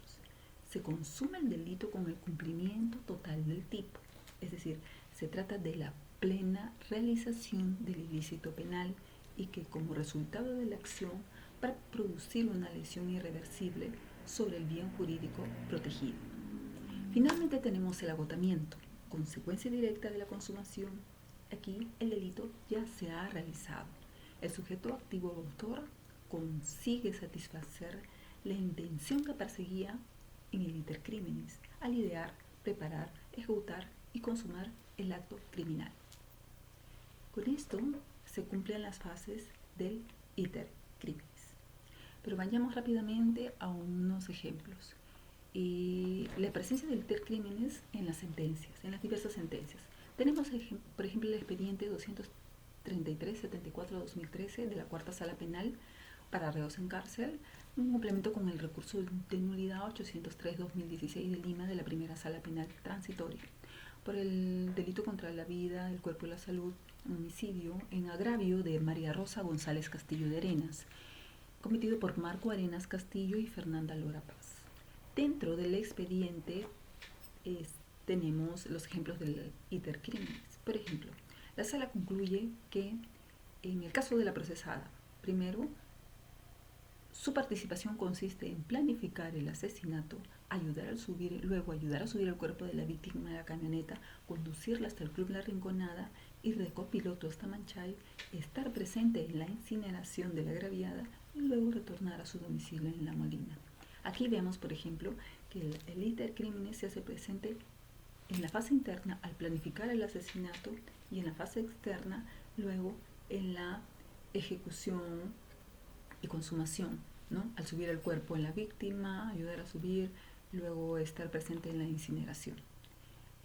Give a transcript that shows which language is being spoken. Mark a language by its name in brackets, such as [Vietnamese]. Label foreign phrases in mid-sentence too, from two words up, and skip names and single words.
[Spanish] Se consuma el delito con el cumplimiento total del tipo, es decir, se trata de la plena realización del ilícito penal y que como resultado de la acción va a producir una lesión irreversible sobre el bien jurídico protegido. Finalmente tenemos el agotamiento, consecuencia directa de la consumación. Aquí el delito ya se ha realizado. El sujeto activo o autor consigue satisfacer la intención que perseguía en el [Latin] iter criminis [Spanish] al idear, preparar, ejecutar y consumar el acto criminal. Con esto se cumplen las fases del [Latin] iter criminis. [Spanish] Pero vayamos rápidamente a unos ejemplos. La presencia del [Latin] iter criminis [Spanish] en las sentencias, en las diversas sentencias. Tenemos, por ejemplo, el expediente 233-74-2013 de la Cuarta Sala Penal para reos en cárcel, un complemento con el recurso de nulidad 803-2016 de Lima de la Primera Sala Penal Transitoria por el delito contra la vida, el cuerpo y la salud, homicidio en agravio de María Rosa González Castillo de Arenas, cometido por Marco Arenas Castillo y Fernanda Lora Paz. Dentro del expediente tenemos los ejemplos del [Latin] iter criminis. [Spanish] Por ejemplo, la sala concluye que en el caso de la procesada, primero, su participación consiste en planificar el asesinato, luego ayudar a subir el cuerpo de la víctima a la camioneta, conducirla hasta el Club La Rinconada, ir de copiloto hasta Manchay, estar presente en la incineración de la agraviada y luego retornar a su domicilio en La Molina. Aquí vemos, por ejemplo, que el [Latin] iter criminis [Spanish] se hace presente en la fase interna al planificar el asesinato y en la fase externa luego en la ejecución y consumación, ¿no? Al subir el cuerpo en la víctima, ayudar a subir, luego estar presente en la incineración.